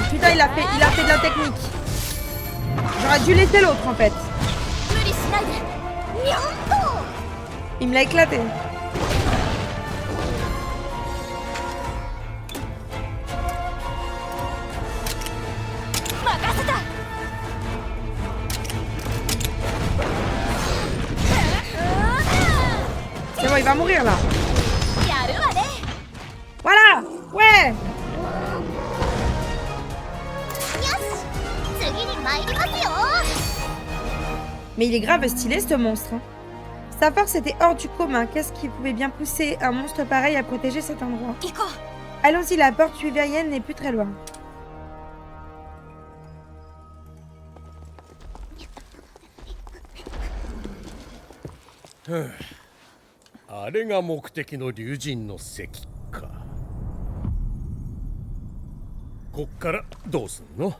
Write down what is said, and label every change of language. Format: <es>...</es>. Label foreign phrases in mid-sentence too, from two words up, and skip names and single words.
<fr>il a fait de la technique. J'aurais dû laisser l'autre en fait.</fr> <ja>無理しないでにょんと</ja> <fr>Il me l'a éclaté. C'est bon, il va mourir là.</fr> <ja>やるわね</ja> <fr>Voilà. Ouais.</fr> <ja>よし次に参りますよ</ja> <fr>Mais il est grave stylé ce monstre. Hein. Sa force était hors du commun. Qu'est-ce qui pouvait bien pousser un monstre pareil à protéger cet endroit?</fr> <ja>行こ</ja> <fr>Allons-y, la porte suivérienne n'est plus très loin.</fr> <ja>あれが目的の竜神の石か。こっからどうすんの？</ja>